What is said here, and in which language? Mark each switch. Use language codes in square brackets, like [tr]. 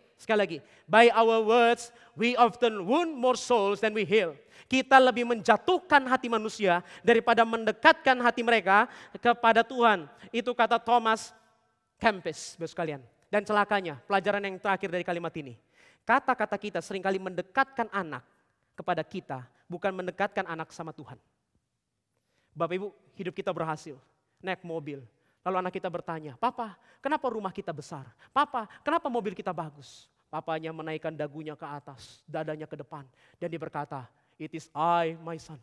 [id] Sekali lagi, [en] by our words, we often wound more souls than we heal. [id] Kita lebih menjatuhkan hati manusia daripada mendekatkan hati mereka kepada Tuhan. Itu kata Thomas Kempis, Bapak sekalian. Dan celakanya, pelajaran yang terakhir dari kalimat ini. Kata-kata kita seringkali mendekatkan anak kepada kita, bukan mendekatkan anak sama Tuhan. Bapak Ibu, hidup kita berhasil, naik mobil. Lalu anak kita bertanya, "Papa, kenapa rumah kita besar? Papa, kenapa mobil kita bagus?" Papanya menaikkan dagunya ke atas, dadanya ke depan. Dan dia berkata, [en] "It is I, my son."